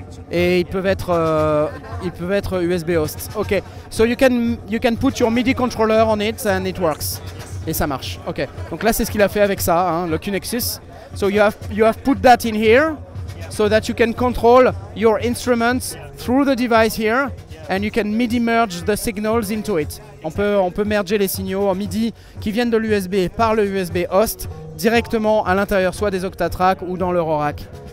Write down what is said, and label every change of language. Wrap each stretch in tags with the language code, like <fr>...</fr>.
<fr>Et ils peuvent être USB host. Ok.</fr> <en>So you can put your MIDI controller on it and it works.</en> <fr>Et ça marche. Ok. Donc là c'est ce qu'il a fait avec ça, hein, le QNexus.</fr> <en>So you have put that in here, so that you can control your instruments through the device here, and you can MIDI merge the signals into it.</en> <fr>On peut merger les signaux en MIDI qui viennent de l'USB par le USB host directement à l'intérieur, soit des Octatrack ou dans l'Eurorack.</fr>